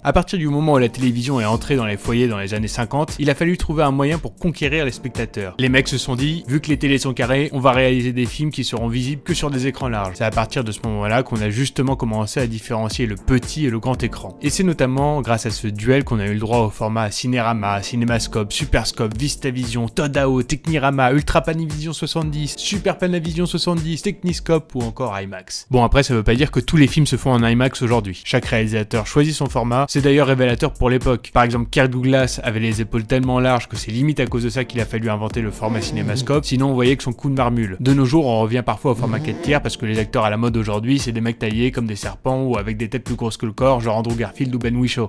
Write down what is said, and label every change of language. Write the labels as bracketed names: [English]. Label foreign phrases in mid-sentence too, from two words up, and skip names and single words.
[French] À partir du moment où la télévision est entrée dans les foyers dans les années 50, il a fallu trouver un moyen pour conquérir les spectateurs. Les mecs se sont dit, vu que les télés sont carrées, on va réaliser des films qui seront visibles que sur des écrans larges. C'est à partir de ce moment-là qu'on a justement commencé à différencier le petit et le grand écran. Et c'est notamment grâce à ce duel qu'on a eu le droit au format Cinérama, Cinémascope, Superscope, VistaVision, Todao, Technirama, Ultra Panavision 70, Super Panavision 70, Techniscope ou encore IMAX. Bon, après ça veut pas dire que tous les films se font en IMAX aujourd'hui. Chaque réalisateur choisit son format, c'est d'ailleurs révélateur pour l'époque. Par exemple, Kirk Douglas avait les épaules tellement larges que c'est limite à cause de ça qu'il a fallu inventer le format Cinémascope, sinon on voyait que son coup de marmule. De nos jours, on revient parfois au format 4 parce que les acteurs à la mode aujourd'hui, c'est des mecs taillés comme des serpents ou avec des têtes plus grosses que le corps, genre Andrew Garfield ou Ben Whishaw.